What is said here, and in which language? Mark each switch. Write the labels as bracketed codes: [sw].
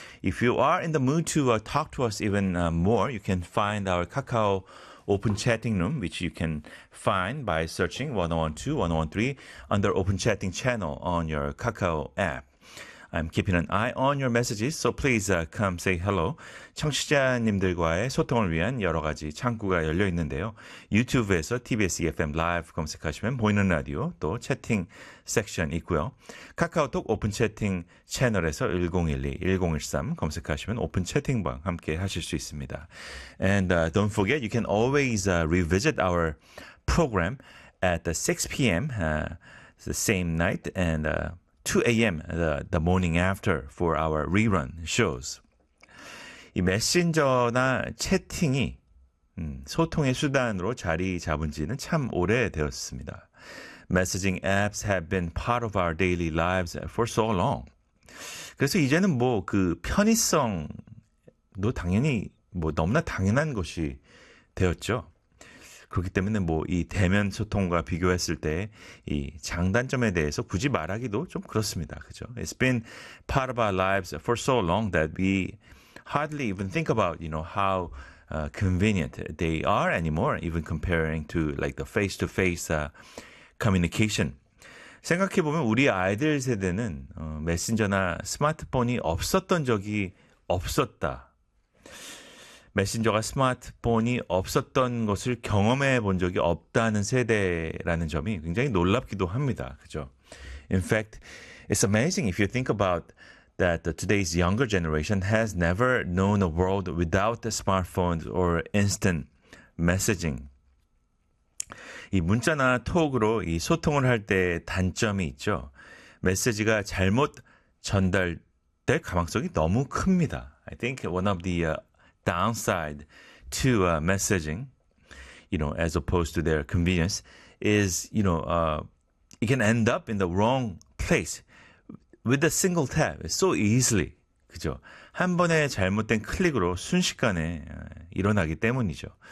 [en] If you are in the mood to talk to us even more, you can find our Kakao open chatting room, which you can find by searching 112-113 under open chatting channel on your Kakao app. I'm keeping an eye on your messages, so please come say hello. [ko] 청취자님들과의 소통을 위한 여러 가지 창구가 열려 있는데요. 유튜브에서 TBS EFM 라이브 검색하시면 보이는 라디오 또 채팅 섹션 있고요. 카카오톡 오픈 채팅 채널에서 1012-1013 검색하시면 오픈 채팅방 함께 하실 수 있습니다. [en] And don't forget, you can always revisit our program at the 6 p.m. The same night and 2 a.m. the morning after for our rerun shows. [ko] 이 메신저나 채팅이 소통의 수단으로 자리 잡은 지는 참 오래되었습니다. [en] Messaging apps have been part of our daily lives for so long. [ko] 그래서 이제는 뭐 그 편의성도 당연히 뭐 너무나 당연한 것이 되었죠. 그렇기 때문에 뭐 이 대면 소통과 비교했을 때 이 장단점에 대해서 굳이 말하기도 좀 그렇습니다. 그죠? [en] It's been part of our lives for so long that we hardly even think about, you know, how convenient they are anymore, even comparing to like the face-to-face communication. [ko] 생각해보면 우리 아이들 세대는 메신저나 스마트폰이 없었던 적이 없었다. 메신저가 스마트폰이 없었던 것을 경험해 본 적이 없다는 세대라는 점이 굉장히 놀랍기도 합니다. 그죠? [en] In fact, it's amazing if you think about that today's younger generation has never known a world without the smartphones or instant messaging. [ko] 이 문자나 톡으로 이 소통을 할 때 단점이 있죠. 메시지가 잘못 전달될 가능성이 너무 큽니다. [en] I think one of the downside to messaging, you know, as opposed to their convenience, is, you know, it can end up in the wrong place with a single tap so easily. [ko] 그죠? 한 번에 잘못된 클릭으로 순식간에 일어나기 때문이죠.